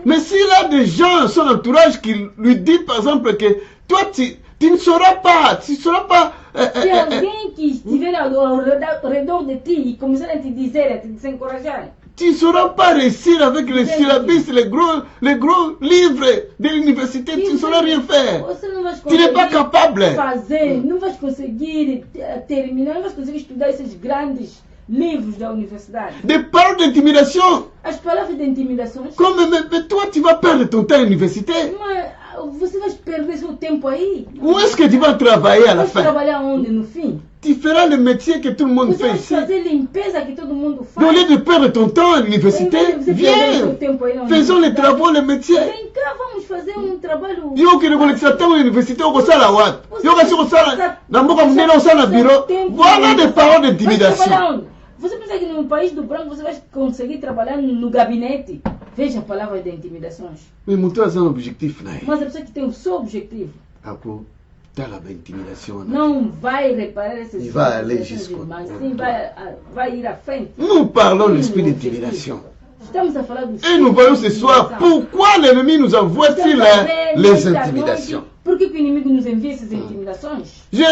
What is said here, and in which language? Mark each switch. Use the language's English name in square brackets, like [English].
[French] Mais s'il a des gens à son entourage qui lui disent par exemple que toi tu ne sauras pas, [Portuguese] Se alguém que estiver ao redor de ti e começar a te dizer, a te desencorajar, [French] tu ne sauras pas réussir avec les syllabus, les gros livres de l'université, tu ne sauras rien faire. Tu n'es pas capable. [Portuguese] Não vais conseguir terminar, não vais conseguir estudar esses grandes livros da universidade. [French] Des paroles d'intimidation. [Portuguese] As palavras de intimidação. [French] Comme mais toi tu vas perdre ton temps à l'université. [Portuguese] Você vai perder seu tempo aí. [French] Où est-ce que tu vas travailler à la fin? [Portuguese] Trabalhar onde no fim? [French] Tu feras le métier que tout le monde fait ici. [Portuguese] Fazer limpeza que todo mundo faz. [French] Au lieu de perdre ton temps à l'université, viens. Faisons les travaux, les métiers. [Portuguese] Vem cá, vamos fazer trabalho. [Lingala] Yo que [French] le temps à l'université [Lingala] au sala wat. Yo que sur sala na mboka munene au sala bureau. [French] Voilà des paroles d'intimidation. [Portuguese] Você pensa que no país do branco você vai conseguir trabalhar no gabinete? Veja a palavra de intimidações. [French] Mais mon tour a un objectif là. [Portuguese] Mas a pessoa que tem o seu objetivo. [Lingala] Ako tá lá [Portuguese] a intimidação. Não vai reparar essas [French] il va aller jusqu'au [Portuguese] mas sim vai ir à frente. [French] Nous parlons de l'esprit d'intimidation. [Portuguese] Estamos a falar do [French] et nous voyons ce soir pourquoi l'ennemi nous envoie-t-il les intimidations. [Portuguese] Por que o inimigo nos envia essas intimidações?